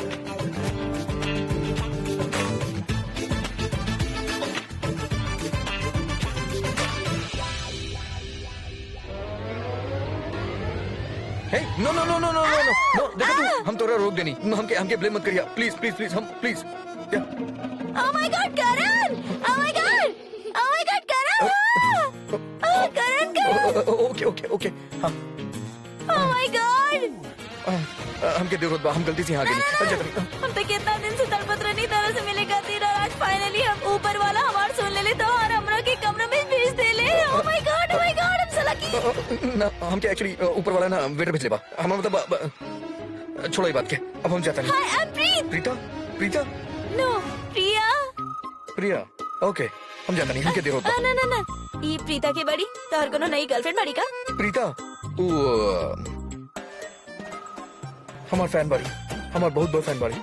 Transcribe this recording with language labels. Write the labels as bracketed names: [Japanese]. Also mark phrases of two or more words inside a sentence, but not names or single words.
[English] No no no no no no no no, [Bhojpuri] देखो तू, हम तोरा रोक देनी। हमके ब्लेम मत करिया [English] please please please. [Bhojpuri] हम प्लीज। [English] Oh my God, करण! Oh my God! Oh my God, करण! करण, करण! OK OK OK. हाँ, Oh my God! [Bhojpuri] हमके देर बा, हम गलती से यहाँ गए। हम तो कितना दिन से तड़पत रहनी तरह से मिले खातिर और आज फाइनली हम ऊपर वाला हमार सुन ले तो और हमरा के कमरे में भेज दे ले। [English] Oh my God, oh my God, I'm so lucky. [Bhojpuri] ना, हमके एक्चुअली ऊपर वाला ना वेटर भेज ले बा। हम मतलब छोड़ो ये बात के, अब हम जाता नहीं। [English] Hi, I'm Preet. प्रीता? प्रीता? No, प्रिया। [Bhojpuri] प्रिया? ओके, हम जाता नहीं। हमके देर होता। ना ना ना, ये प्रीता के बड़ी तोहर कोनो नई गर्लफ्रेंड बड़ी का? प्रीता हमार फैन बाड़ी, हमार बहुत बड़ फैन बाड़ी।